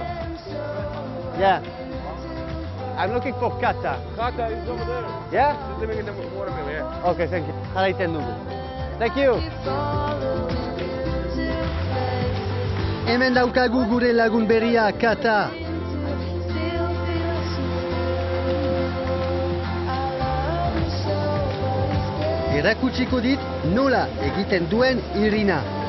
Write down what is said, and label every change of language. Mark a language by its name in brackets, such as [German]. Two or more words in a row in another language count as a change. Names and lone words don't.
[English] Yeah. I'm looking for Kata. Kata is over there. Yeah? She's living in the watermill, yeah. Okay, thank you. [Basque] Jarraiten dugu. [English] Thank you. [Basque] Hemen daukagu gure lagun berria, Kata. Erakutsiko dit nola egiten duen Irina.